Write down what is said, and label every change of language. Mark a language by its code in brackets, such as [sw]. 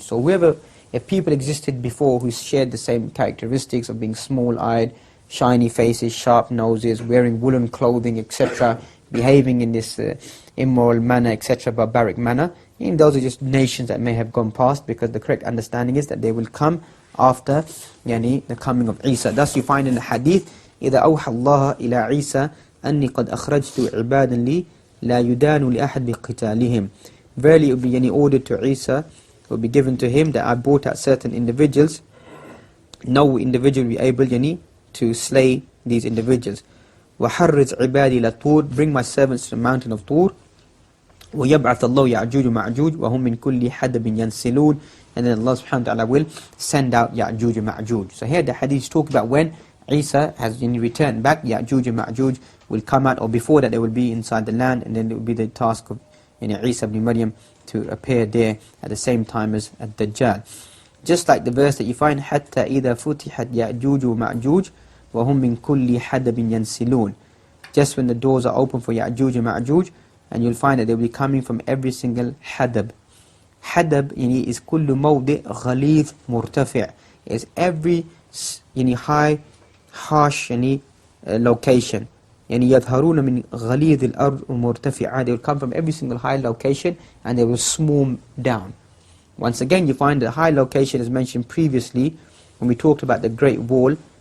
[en] So if people existed before who shared the same characteristics of being small-eyed, shiny faces, sharp noses, wearing woolen clothing, etc., behaving in this immoral manner, etc., barbaric manner, those are just nations that may have gone past, because the correct understanding is that they will come after the coming of Isa. Thus you find in the hadith, [ar] إِذَا أَوْحَى اللَّهَ إِلَىٰ عِيسَى أَنِّي قَدْ أَخْرَجْتُ عِبَادًا لِي لَا يُدَانُ لِأَحَدْ بِقِتَالِهِمْ. [en] Verily it will be ordered to Isa will be given to him, that I brought out certain individuals. No individual will be able to slay these individuals. [ar] وَحَرِّزْ عِبَادِي لَطُورٍ [en] Bring my servants to the mountain of Tur. [ar] وَيَبْعَثَ اللَّهُ يَعْجُوجُ مَعْجُوجُ وَهُمْ مِنْ كُلِّ حَدَبٍ يَنْسِلُونَ [en] And then Allah subhanahu wa ta'ala will send out Ya'juj and Ma'juj. So here the hadith talk about when Isa has returned back, Ya'juj and Ma'juj will come out, or before that they will be inside the land, and then it will be the task of Isa ibn Maryam to appear there at the same time as Ad-Dajjal. Just like the verse that you find, [ar] حَتَّى إِذَا فُتِحَتْ يَأْجُوجُ وَمَأْجُوجُ وَهُمْ مِنْ كُلِّ حَدَبٍ يَنْسِلُونَ [en] Just when the doors are open for Ya'juj and Ma'juj, and you'll find that they'll be coming from every single hadab. [ar] Hadab is كل موضع غليظ مرتفع. [en] Is every high, harsh location. [ar] يظهرون من غليظ الأرض مرتفعة. [en] They will come from every single high location and they will swarm down. Once again, you find the high location as mentioned previously when we talked about the Great Wall.